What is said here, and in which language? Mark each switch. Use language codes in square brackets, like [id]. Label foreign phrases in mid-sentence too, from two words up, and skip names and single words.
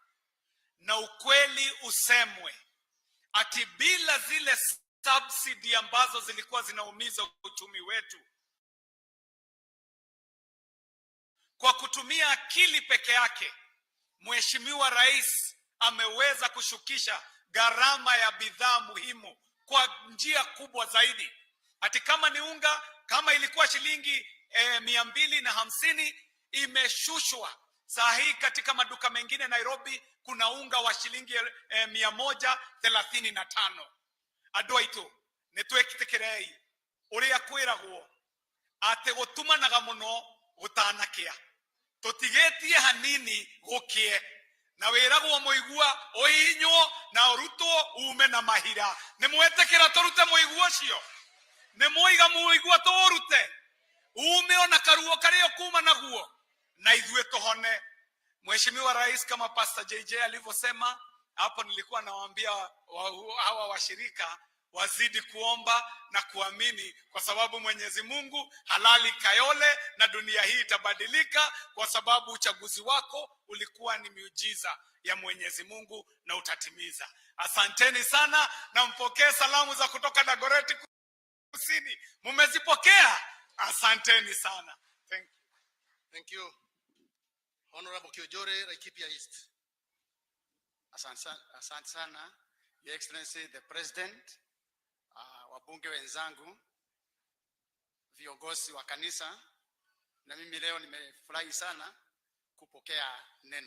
[sw] Na ukweli usemwe, ati bila zile subsidy ambazo zilikuwa zinaumiza uchumi wetu, kwa kutumia akili peke yake, mheshimiwa rais ameweza kushukisha gharama ya bidhaa muhimu kwa njia kubwa zaidi. Ati kama ni unga, kama ilikuwa shilingi 250, imeshushwa. Saa hii katika maduka mengine Nairobi kuna unga wa shilingi 135. [ki] Andũ aitũ nĩtwĩkĩtĩkĩrei ũrĩa kwĩragwo atĩ gũtumanaga mũno gũtanakĩa, tũtigĩtie hanini gũkĩe, na wĩragwo mũigua ũhinywo na Ruto ume na mahira. Nĩmwĩtĩkĩra tũrute mũigua ũcio? Nĩmũiga mũigua tũrute ume ona karuo karĩa kuma naguo na ithuĩ tũhone? [sw] Mheshimiwa Rais, kama Pastor JJ alivyosema hapo, nilikuwa nawaambia hawa washirika wazidi kuomba na kuamini, kwa sababu Mwenyezi Mungu halali kayole na dunia hii itabadilika, kwa sababu uchaguzi wako ulikuwa ni miujiza ya Mwenyezi Mungu na utatimiza. Asanteni sana, na mpokee salamu za kutoka Dagoretti Kusini. Mumezipokea? Asanteni sana. [en] Thank you. Thank you. Honorable Kiojore, Laikipia East. [sw] Asante sana, [en] Your Excellency the President, [sw] wabunge wenzangu, viongozi wa kanisa, na mimi leo nimefurahi sana kupokea neno.